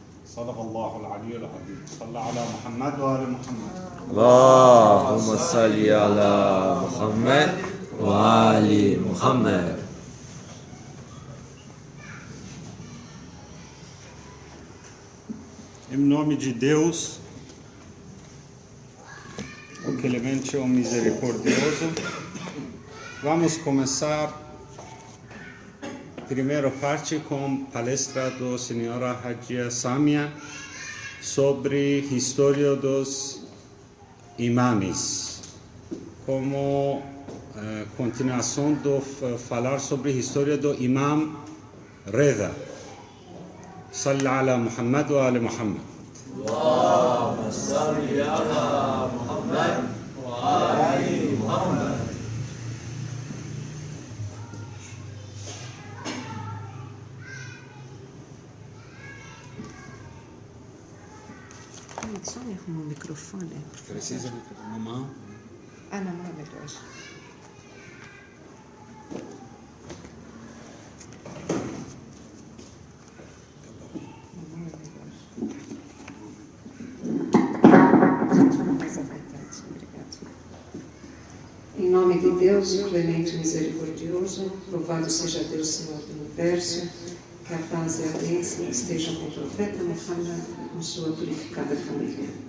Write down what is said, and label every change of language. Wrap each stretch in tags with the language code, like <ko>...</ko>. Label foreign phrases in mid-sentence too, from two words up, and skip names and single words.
<ar>صدق الله العلي العظيم. صلى على محمد وآل محمد. اللهم صل على محمد وآل محمد.</ar> <pt>Em nome de Deus, o clemente, o misericordioso, vamos começar a primeira parte com a palestra da senhora Hajia Samia sobre a história dos imames, como continuação do falar sobre a história do imam Reza.</pt> <ar>صل على محمد وآل محمد. اللهم صل على محمد وآل محمد.</ar> <pt>Só me arruma o microfone. Precisa na mão? Ah, na mão é melhor. Em nome de Deus, o clemente e misericordioso, louvado seja Deus, Senhor do Universo, que a paz e a bênção estejam com o profeta Muhammad e com sua purificada família.</pt>